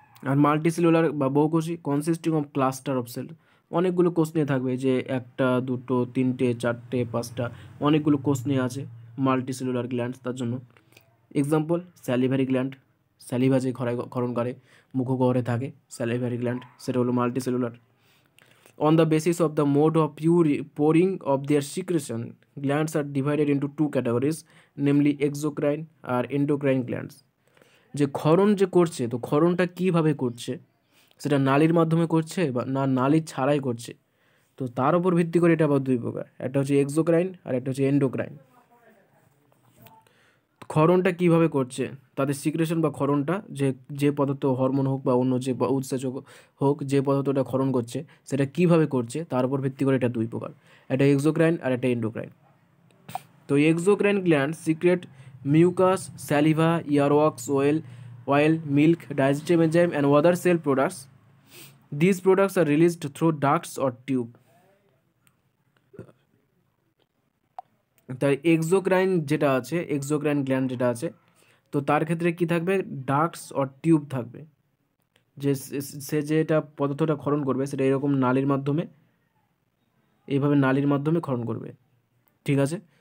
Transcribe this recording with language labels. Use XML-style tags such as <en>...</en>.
<bn>আর multicellular বা বহুকোষী</bn> <en>consisting of cluster of cell,</en> <bn>অনেকগুলো কোষ নিয়ে থাকবে, যে একটা দুটো তিনটে চারটে পাঁচটা অনেকগুলো কোষ নিয়ে আছে মাল্টিসেলুলার গ্ল্যান্ডস। তার জন্য এক্সাম্পল স্যালিভারি গ্ল্যান্ড, স্যালিভা যে ক্ষরণ করে মুখগহ্বরে থাকে স্যালিভারি গ্ল্যান্ড, সেটা হলো multicellular.</bn> <en>On the basis of the mode of pouring of their secretion, glands are divided into two categories, namely exocrine আর endocrine glands.</en> <bn>যে ক্ষরণ যে করছে, তো ক্ষরণটা কীভাবে করছে, সেটা নালীর মাধ্যমে করছে বা না নালী ছাড়াই করছে, তো তার উপর ভিত্তি করে এটা আবার দুই প্রকার, একটা হচ্ছে এক্সোক্রাইন আর একটা হচ্ছে এন্ডোক্রাইন। ক্ষরণটা কীভাবে করছে, তাদের সিক্রেশন বা ক্ষরণটা যে পদার্থ, হরমোন হোক বা অন্য যে উৎসেচক হোক, যে পদার্থটা ক্ষরণ করছে সেটা কীভাবে করছে তার উপর ভিত্তি করে এটা দুই প্রকার, একটা এক্সোক্রাইন আর একটা এন্ডোক্রাইন।</bn> <en>তো exocrine gland secrete mucus, saliva, earwax oil, milk, digestive enzyme and other cell products. These products are released through ducts or tube.</en> <bn>তাই এক্সোক্রাইন গ্ল্যান্ড যেটা আছে, তো তার ক্ষেত্রে কি থাকবে?</bn> <en>ducts or tube</en> <bn>থাকবে, যে সে যেটা পদার্থটা ক্ষরণ করবে সেটা এরকম এইভাবে নালীর মাধ্যমে ক্ষরণ করবে, ঠিক আছে?</bn>